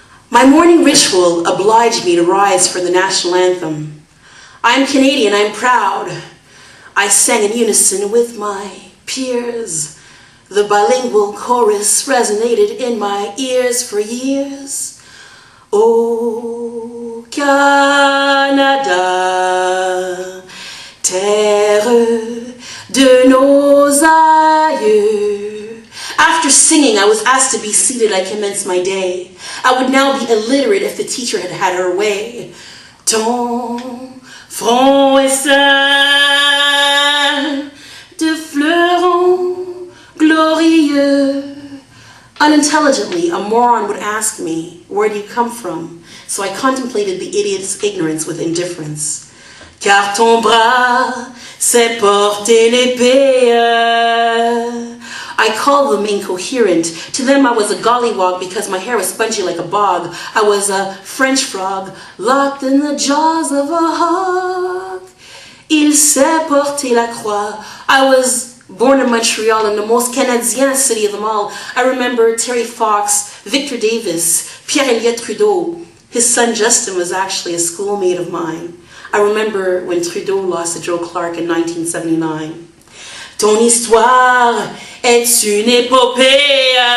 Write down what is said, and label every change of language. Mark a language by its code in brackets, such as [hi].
[en] My morning ritual obliged me to rise for the national anthem. I am Canadian, I'm proud. I sang in unison with my peers. The bilingual chorus resonated in my ears for years. [fr] Oh, Canada, terre de nos aïeux. [en] After singing, I was asked to be seated. I commenced my day. I would now be illiterate if the teacher had had her way. [fr] Ton front est ceint de fleurons glorieux. [en] Unintelligently, a moron would ask me, where do you come from? So I contemplated the idiot's ignorance with indifference. [fr] Car ton bras sait porter l'épée. [en] I called them incoherent. To them I was a gollywog because my hair was spongy like a bog. I was a French frog locked in the jaws of a hog. [fr] Il sait porter la croix. [en] I was born in Montreal, in the most Canadien city of them all. I remember Terry Fox, Victor Davis, Pierre-Elliott Trudeau. His son Justin was actually a schoolmate of mine. I remember when Trudeau lost to Joe Clark in 1979. [fr] Ton histoire est une épopée.